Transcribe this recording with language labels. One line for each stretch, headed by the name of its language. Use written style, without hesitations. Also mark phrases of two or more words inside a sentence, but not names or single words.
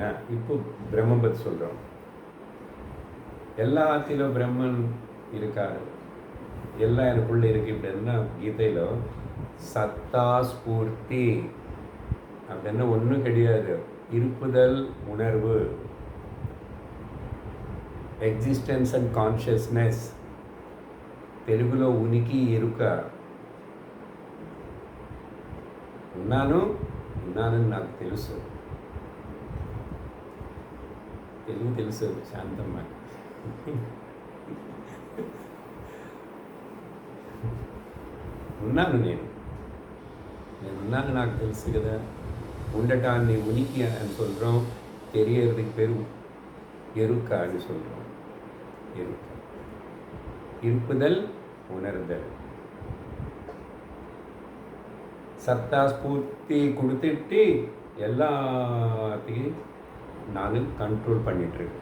Tamil: இப்போ பிரம்ம பற்றி சொல்கிறோம். எல்லாத்திலும் பிரம்மன் இருக்காரு, எல்லாம் எனக்குள்ளே இருக்கு. இப்படின்னா கீதையில்
Sanskrit: सत्ता स्फूर्ति
Tamil: அப்படின்னா ஒன்றும் கிடையாது. இருப்புதல், உணர்வு,
English: Existence and consciousness.
Telugu: తెలుగులో ఉనికి ఎరుక. ఉన్నానని నాకు తెలుసు. తెలుగు తెలుసు శాంతమ్మ. నేనున్నాను నాకు తెలుసు కదా. ఉండటాన్ని ఉనికి అని
Tamil: சொல்கிறோம், தெரியறதுக்கு பேர் எருக்க అని சொல்கிறோம். எருக்க, இருப்புதல், உணர்தல்.
Sanskrit: सत्ता स्फूर्ति
Tamil: கொடுத்துட்டு எல்லாத்தையும் நான் கண்ட்ரோல் பண்ணிகிட்ருக்கேன்.